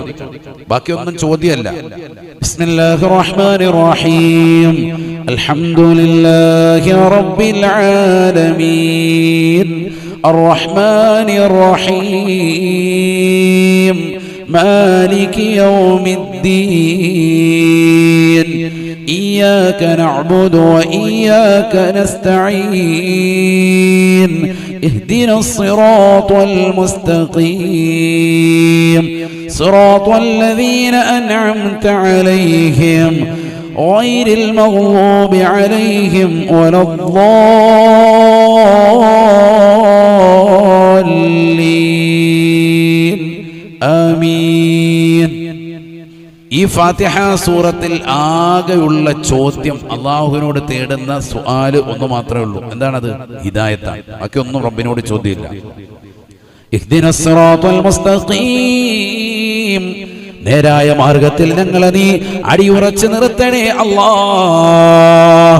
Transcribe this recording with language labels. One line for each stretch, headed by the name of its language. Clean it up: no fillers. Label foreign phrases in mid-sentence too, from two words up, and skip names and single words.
Malayalam: ബാക്കിയൊന്നും ചോദ്യമല്ല.
Arabic: بسم الله الرحمن الرحيم. الحمد لله رب العالمين الرحمن الرحيم مالك يوم الدين إياك نعبد وإياك نستعين اهدنا الصراط المستقيم صراط الذين أنعمت عليهم غير المغضوب عليهم ولا الضالين آمين.
Malayalam: ഈ ഫാത്തിഹ സൂറത്തിൽ ആകെയുള്ള ചോദ്യം, അള്ളാഹുവിനോട് തേടുന്ന സുആല് ഒന്ന് മാത്രമേ ഉള്ളൂ. എന്താണത്? ഹിദായത്താണ്. ബാക്കി ഒന്നും റബ്ബിനോട് ചോദ്യമില്ല.
Arabic: اهدنا الصراط المستقيم,
Malayalam: നേരായ മാർഗത്തിൽ ഞങ്ങളെ നീ അടിയുറച്ച് നിർത്തണേ അല്ലാഹ്.